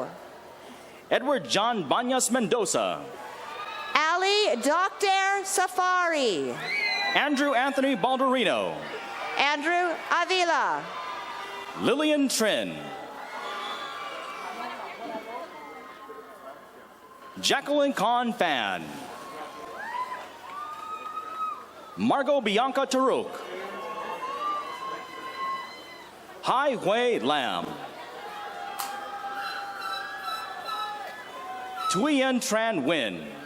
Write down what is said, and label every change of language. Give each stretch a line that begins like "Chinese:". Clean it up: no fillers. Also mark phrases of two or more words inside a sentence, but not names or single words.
English: Edward John Banyas Mendoza. Ali Dr. Safari. Andrew Anthony Balderino. Andrew Avila. Lillian Trin. Jacqueline Khan Fan. Margot Bianca Taruk. Hai Hui Lam. Tuyen Tran Nguyen.